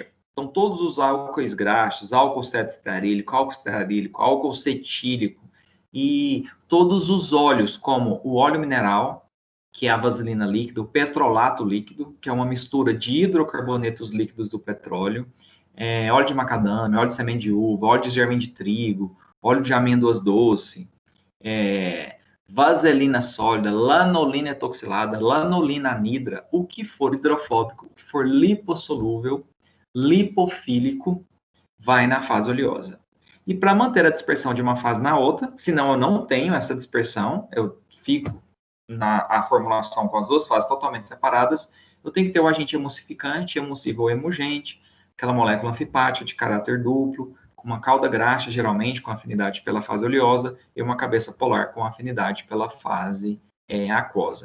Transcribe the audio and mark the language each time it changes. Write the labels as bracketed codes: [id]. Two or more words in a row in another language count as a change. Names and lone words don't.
[pt] Então, todos os álcoois graxos, álcool cetoestearílico, álcool cetílico e todos os óleos, como o óleo mineral, que é a vaselina líquida, o petrolato líquido, que é uma mistura de hidrocarbonetos líquidos do petróleo, óleo de macadâmia, óleo de semente de uva, óleo de germe de trigo, óleo de amêndoas doce, vaselina sólida, lanolina etoxilada, lanolina anidra, o que for hidrofóbico, o que for lipossolúvel, lipofílico, vai na fase oleosa. E para manter a dispersão de uma fase na outra, senão eu não tenho essa dispersão, eu fico na formulação com as duas fases totalmente separadas, eu tenho que ter o agente emulsificante, emulsível ou emulgente, aquela molécula anfipática de caráter duplo, com uma cauda graxa, geralmente, com afinidade pela fase oleosa, e uma cabeça polar com afinidade pela fase aquosa.